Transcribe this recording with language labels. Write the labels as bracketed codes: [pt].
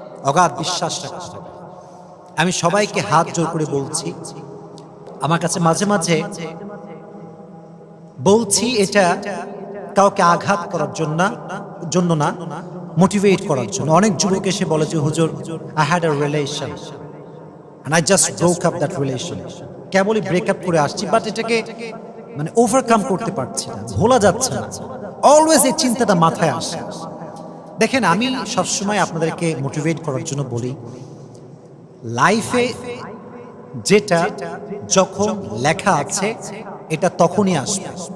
[bn] অগাধ বিশ্বাস রাখতে হবে। আমি সবাইকে হাত জোর করে বলছি, আমার কাছে মাঝে মাঝে বলছি, এটা কাউকে আঘাত করার জন্য না, মোটিভেট করার জন্য। অনেক যুবক এসে বলে যে, হুজুর, [en] I had a relation and I just broke up that relation. [bn] কেবলই ব্রেকআপ করে আসছি, বাট এটাকে মানে ওভারকাম করতে পারছি না, ভোলা যাচ্ছে না। অলওয়েজ এই চিন্তাটা মাথায় আসে। দেখেন, আমি সবসময় আপনাদেরকে মোটিভেট করার জন্য বলি, লাইফে যেটা যখন লেখা আছে এটা তখনই আসবে।